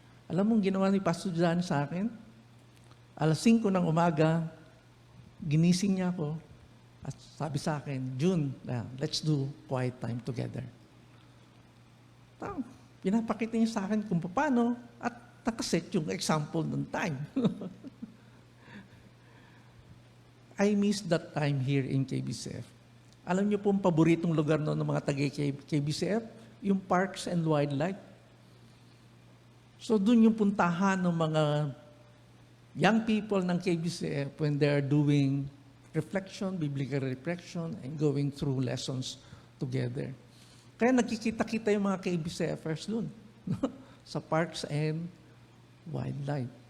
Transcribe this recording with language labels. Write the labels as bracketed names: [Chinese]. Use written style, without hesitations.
[Filipino] Alam mong ginawa ni Pastor John sa akin? Alas 5 ng umaga, ginising niya ako at sabi sa akin, [English] June, let's do quiet time together. [Filipino] Pinapakita niya sa akin kung paano at nakaset yung example ng time. [English] I miss that time here in KBCF. [Filipino] Alam niyo po ang paboritong lugar noon ng mga taga-KBCF? [English] Yung Parks and Wildlife. [Filipino] So doon yung puntahan ng mga young people ng KBCF [English] when they are doing reflection, biblical reflection, and going through lessons together. [Filipino] Kaya nagkikita-kita yung mga KBCFers doon. Sa Parks and Wildlife.